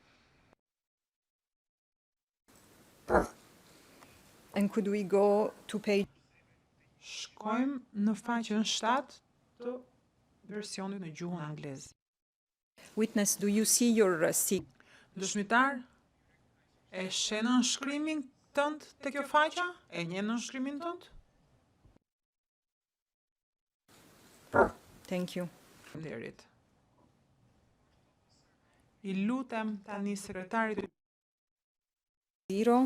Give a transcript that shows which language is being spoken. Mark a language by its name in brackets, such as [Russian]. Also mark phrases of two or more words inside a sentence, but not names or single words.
[English] and could we go to page [Albanian] Shkojmë në faqen 7 të versionit në gjuhën anglez. [English] Witness, do you see your [Albanian] Dëshmitar, e sheh nënshkrimin tënd te kjo faqe? E njeh nënshkrimin tënd? [English] Thank you. [Albanian] Faleminderit. I lutem tani sekretarit 0